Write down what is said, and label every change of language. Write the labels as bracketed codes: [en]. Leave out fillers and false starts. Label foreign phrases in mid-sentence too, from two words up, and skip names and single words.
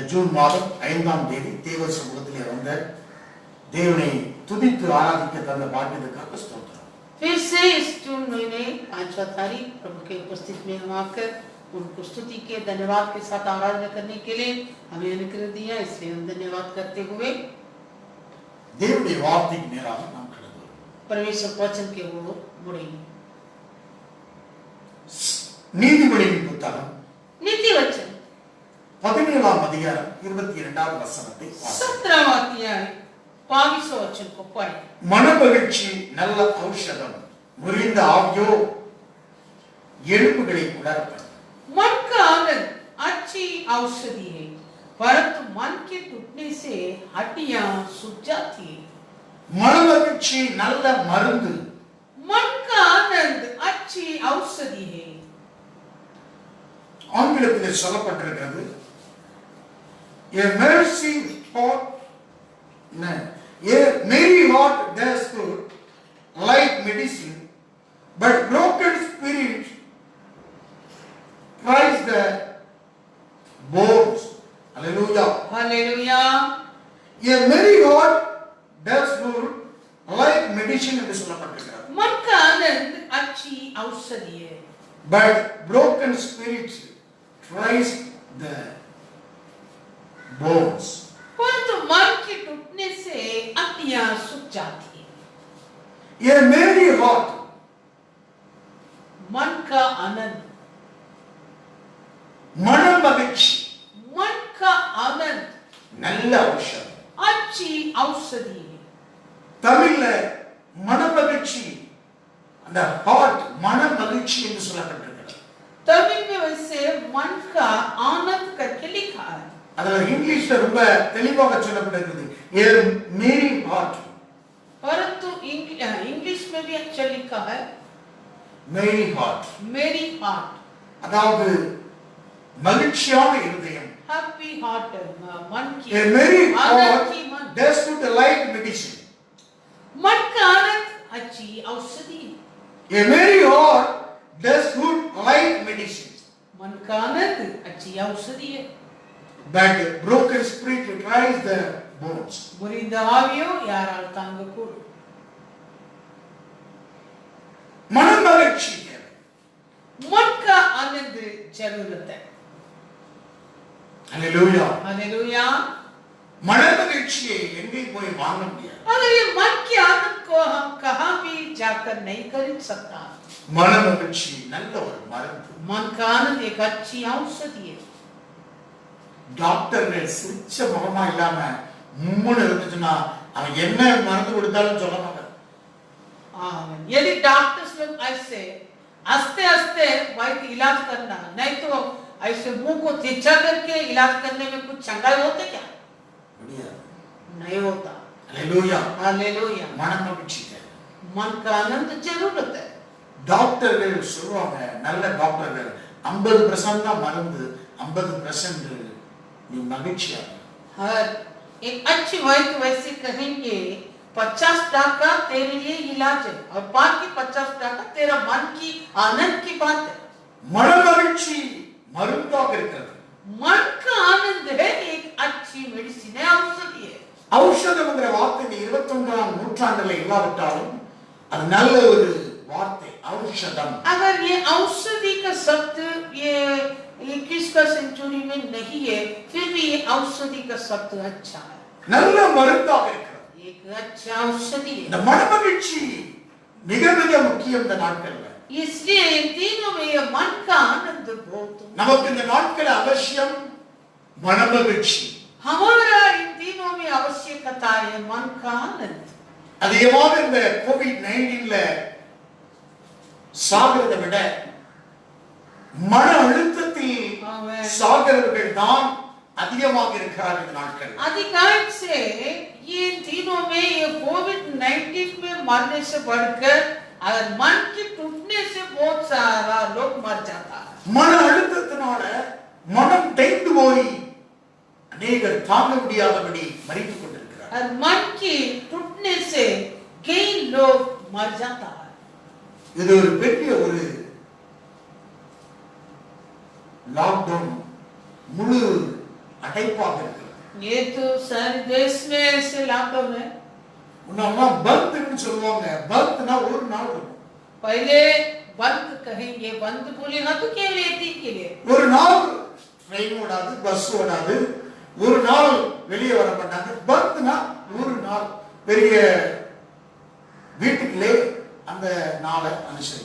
[ta] ஜூன் மாதம் 5ஆம் தேதி தேவ சமூகத்திலே வந்த தேவனை துதித்து ஆராதிக்க தந்த பாக்கியத்துக்காக ஸ்தோத்திரம். [hi] फिर से इस जून महीने 5वां तारीख प्रभु के उपस्थित में हम आकर उनको स्तुति के धन्यवाद के साथ आराधना करने के लिए हमें अनुग्रह दिया, इसलिए हम धन्यवाद करते हुए [ta] தேவனுடைய வார்த்தைக்கு நேராக நாம் கடந்து வருவோம். [hi] परमेश्वर वचन के वो मुड़ेंगे. [ta] நீதிமொழியின் புத்தகம் [hi] नीति वचन [ta] 17ஆம் அதிகாரம் 22வது வசனத்தை [hi] 17वां अध्याय 22 वचन को पढ़ें. [ta] மனமகிழ்ச்சி நல்ல ஔஷதம், முறிந்த ஆவியோ எலும்புகளை உலர்த்தும். [hi] मन का आनंद अच्छी औषधि है, परंतु मन के टूटने से हड्डियां सूख जाती है. [ta] மனமகிழ்ச்சி நல்ல மருந்து, [hi] मन का आनंद अच्छी औषधि है. [ta] ஆங்கிலத்தில் சொல்லப்பட்டிருக்கிறது [en] a mercy hot a merry heart does good like medicine, but broken spirit tries the bones. Hallelujah. [hi] हालेलुया. [en] A merry heart does good like medicine [ta] என்று சொல்லப்பட்டிருக்கிறது. [hi] मन का आनंद अच्छी औषधि है, [en] But broken spirit tries the bones. [hi] परंतु मन के टूटने से हड्डियां सूख जाती है. [en] A merry heart, [hi] मन का आनंद, [ta] மனமகிழ்ச்சி [hi] मन का आनंद [ta] நல்ல ஔஷதம். [hi] अच्छी औषधि है. [ta] தமிழ்ல மனமகிழ்ச்சி, அந்த ஹார்ட் மனமகிழ்ச்சி என்று சொல்லப்பட்டிருக்கிறது. [hi] तमिल में वैसे मन का आनंद करके लिखा है. [ta] அதுல இங்கிலீஷ்ல ரொம்ப தெளிவாக சொல்லப்பட்டிருக்கிறது [en] a merry heart. [hi] परंतु इंग्लिश में भी अच्छा लिखा है [en] merry heart, merry heart, [ta] அதாவது மகிழ்ச்சியான இருதயம். [en] happy heart, [hi] मन की [en] A merry [hi] आनंद [en] heart [hi] की मन, [en] does good like medicine. [hi] मन का आनंद अच्छी औषधि. [en] A merry heart does good like medicine. [hi] मन का आनंद अच्छी औषधि है. [en] But broken spirit tries the bones. मुरिंद आवियो याराल तांग कूड़. [ta] மனமகிழ்ச்சி தேவை. [hi] मन का आनंद जरूरत है. [en] Hallelujah. [hi] हालेलुया. [ta] மனமகிழ்ச்சியை எங்கே போய் வாங்க முடியாது. [hi] अगर ये मन के आनंद को हम कहाँ भी जाकर नहीं खरीद सकता. [ta] மனமகிழ்ச்சி நல்ல ஒரு மருந்து. [hi] मन का आनंद एक अच्छी औषधि है. [ta] டாக்டர்கள் சிரிச்ச முகமா இல்லாம மும்முன்னு இருந்துச்சுன்னா அவன் என்ன மருந்து கொடுத்தாலும் சொல்ல மாட்டான். [hi] यदि डॉक्टर्स लोग ऐसे हंसते हंसते वैद्य इलाज करना, नहीं तो ऐसे मुंह को तिरछा करके इलाज करने में कुछ चंगाई होते क्या? [ta] முடியாது. [hi] नहीं होता. [ta] ஹalleluya. [hi] हालेलुया. [ta] மனமகிழ்ச்சி தேவை. [hi] मन का आनंद जरूरत है. [ta] டாக்டர்கள் சொல்லுவாங்க, நல்ல டாக்டர்கள் 50% தான் மருந்து, 50% நீ மகிழ்ச்சியா இரு. [hi] हर एक अच्छी वैद्य वैसे कहेंगे 50% तेरे लिए इलाज है और बाकी 50% तेरा मन की आनंद की बात है. [ta] மனமகிழ்ச்சி மருந்தாக இருக்கிறது. [hi] मन का आनंद है एक अच्छी मेडिसिन है, औषधि है. [ta] ஔஷதம்ங்கிற வார்த்தை 21ஆம் நூற்றாண்டுல இல்லாவிட்டாலும் அது நல்ல ஒரு வார்த்தை. ஔஷதம். [hi] अगर ये औषधि का शब्द ये 21वीं सेंचुरी में नहीं है, फिर भी ये औषधि का शब्द अच्छा है. [ta] நல்ல மருந்தாக இருக்கிறது. [hi] एक अच्छा औषधि [ta] இந்த [hi] है. [ta] மனமகிழ்ச்சி மிக மிக முக்கியம் இந்த நாட்கள்ல. [hi] इसलिए इन दिनों में ये मन का आनंद बहुत [ta] நமக்கு இந்த நாட்கள் அவசியம் மனமகிழ்ச்சி. [hi] हमारा इन दिनों में आवश्यकता है मन का आनंद. [ta] அதிகமாக இந்த கோவிட்-19ல சாகிறதை விட மன அழுத்தத்தில் சாகிறவர்கள் தான் அதிகமாக இருக்கிறார்கள் இந்த நாட்கள். [hi] अधिकांश से ये दिनों में ये कोविड-19 में मरने से बढ़कर अगर मन के टूटने से बहुत सारा लोग मर जाता है. [ta] மன அழுத்தத்தினால மனம் தேய்ந்து போய் அநேகர் தாங்க முடியாதபடி மரித்துக் கொண்டிருக்கிறார். [hi] और मन के टूटने से कई लोग मर जाता है. [ta] இது ஒரு பெரிய ஒரு லாக்டவுன், முழு அடைப்பாக இருக்கிறது. [hi] ये तो सारे देश में ऐसे इलाकों में [ta] முன்னெல்லாம் பந்த்னு சொல்லுவாங்க. பந்த்னா ஒரு நாள் இருக்கும். [hi] पहले बंद कहेंगे, बंद बोलेगा तो केवल एक दिन के लिए. [ta] ஒரு நாள் ட்ரெயின் ஓடாது, பஸ் ஓடாது, ஒரு நாள் வெளியே வர மாட்டாங்க. பந்த்னா ஒரு நாள் பெரிய வீட்டுக்குள்ளே அந்த நாளை அனுசரிக்கும்.